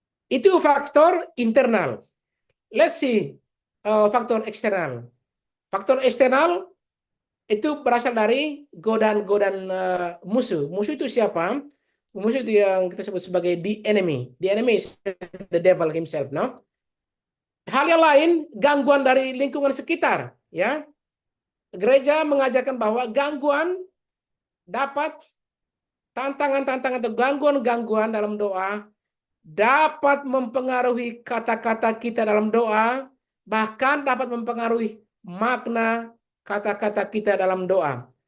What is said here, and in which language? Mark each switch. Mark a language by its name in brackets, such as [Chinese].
[Indonesian] Itu faktor internal. [English] Let's see [Indonesian] faktor eksternal. Faktor eksternal itu berasal dari godaan-godaan musuh. Musuh itu siapa? Musuh itu yang kita sebut sebagai the enemy. [English] The enemy is the devil himself, no? [Indonesian] Hal yang lain, gangguan dari lingkungan sekitar, ya. Gereja mengajarkan bahwa gangguan dapat, tantangan-tantangan atau gangguan-gangguan dalam doa dapat mempengaruhi kata-kata kita dalam doa, bahkan dapat mempengaruhi makna kata-kata kita dalam doa.